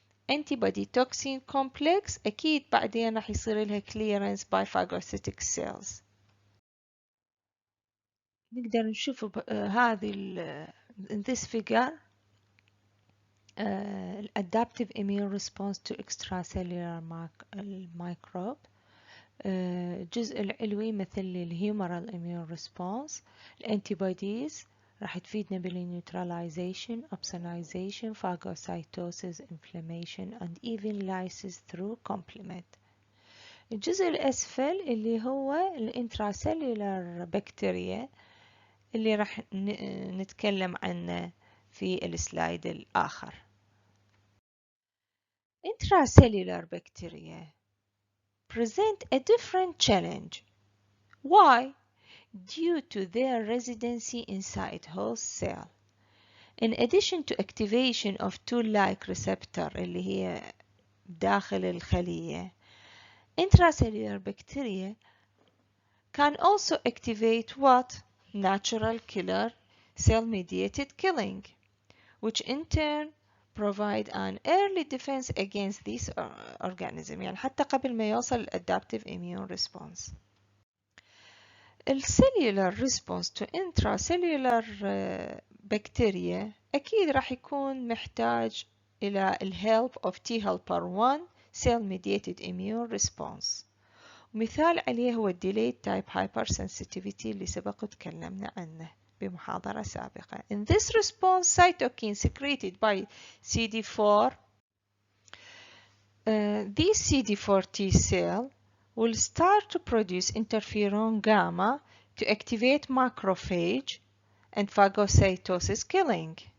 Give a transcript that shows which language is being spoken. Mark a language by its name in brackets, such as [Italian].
[English] Antibody toxin complex [Arabic] أكيد بعدين راح يصير لها [English] clearance by phagocytic cells. [Arabic] نقدر نشوف هذه [English] in this figure adaptive immune response to extracellular microbe. [Arabic] الجزء العلوي يمثل الهيومرال immune response. الانتيبوديز راح تفيدنا بالنيوتراليزيشن, [English] opsonization, phagocytosis, inflammation and even lysis through complement. [Arabic] الجزء الأسفل اللي هو الانتراسيلولار بكتيريا اللي راح نتكلم عنه في السلايد الآخر. [English] Intracellular bacteria present a different challenge. Why? Due to their residency inside host cell. In addition to activation of tool-like receptor [Arabic] اللي هي داخل الخلية, [English] intracellular bacteria can also activate what? Natural killer cell-mediated killing, which in turn provide an early defense against these organisms. [Arabic] يعني حتى قبل ما يوصل adaptive immune response. [English] الcellular response to intracellular bacteria [Arabic] أكيد راح يكون محتاج إلى [English] help of T helper 1 cell-mediated immune response. [Arabic] مثال عليه هو delayed type hypersensitivity اللي سبق وتكلمنا عنه بمحاضرة سابقة. [English] In this response, cytokine secreted by CD4, these CD4 T cell will start to produce interferon gamma to activate macrophage and phagocytosis killing.